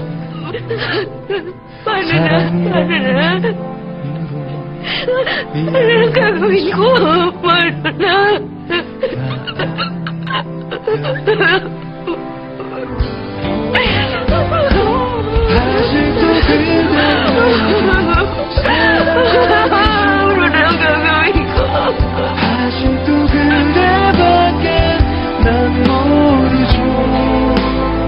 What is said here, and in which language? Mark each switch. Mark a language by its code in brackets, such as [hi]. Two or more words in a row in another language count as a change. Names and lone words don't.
[tl] Paano na? Ano na gagawin ko? Paano na? [ko] 아직도 그대 [tl] Ano na ang gagawin ko? [ko] 아직도 그대밖에 난 모르죠